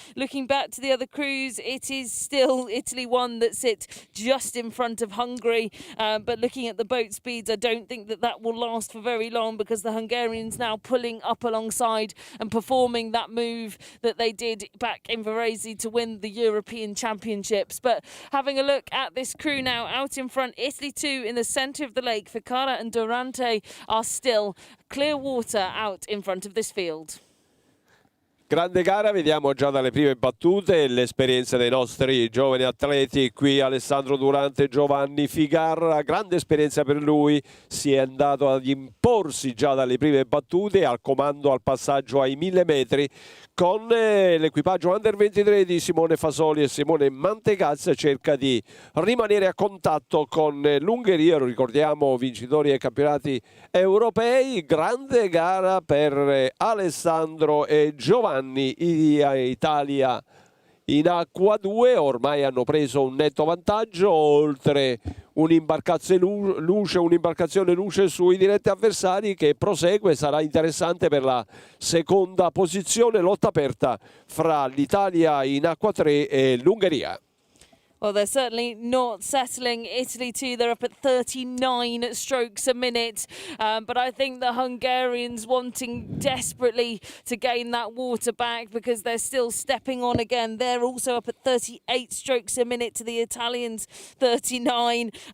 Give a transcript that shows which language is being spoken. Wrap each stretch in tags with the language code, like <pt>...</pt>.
<en>Looking back to the other crews, it is still Italy 1 that sit just in front of Hungary, but looking at the boat speeds, I don't think that will last for very long, because the Hungarians now pulling up alongside and performing that move that they did back in Varese to win the European Championships. But having a look at this crew now out in front, Italy 2 in the centre of the lake. Ficarra and Durante are still clear water out in front of this field.</en> <it>Grande gara, vediamo già dalle prime battute l'esperienza dei nostri giovani atleti. Qui Alessandro Durante, Giovanni Ficarra, grande esperienza per lui, si è andato ad imporsi già dalle prime battute al comando al passaggio ai 1000 metri con l'equipaggio Under 23 di Simone Fasoli e Simone Mantegazza. Cerca di rimanere a contatto con l'Ungheria, lo ricordiamo vincitori ai campionati europei. Grande gara per Alessandro e Giovanni. Italia in acqua 2 ormai hanno preso un netto vantaggio, oltre un'imbarcazione luce sui diretti avversari che prosegue. Sarà interessante per la seconda posizione, lotta aperta fra l'Italia in acqua 3 e l'Ungheria.</it> <en>Well, they're certainly not settling. Italy too, they're up at 39 strokes a minute. But I think the Hungarians wanting desperately to gain that water back, because they're still stepping on again. They're also up at 38 strokes a minute to the Italians, 39.</en>